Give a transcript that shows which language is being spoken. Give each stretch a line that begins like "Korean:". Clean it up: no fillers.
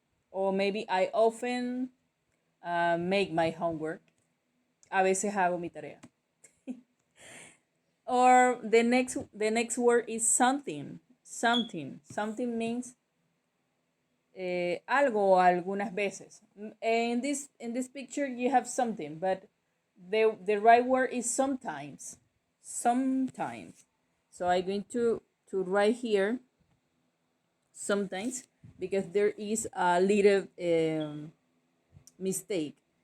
English: Or maybe I often make my homework.
Spanish: A veces hago mi tarea.
English: Or the next word is something. Something. Something means
Spanish: algo algunas veces.
English: In this picture you have something, but the right word is sometimes. Sometimes. So I'm going to write here sometimes because there is a little mistake.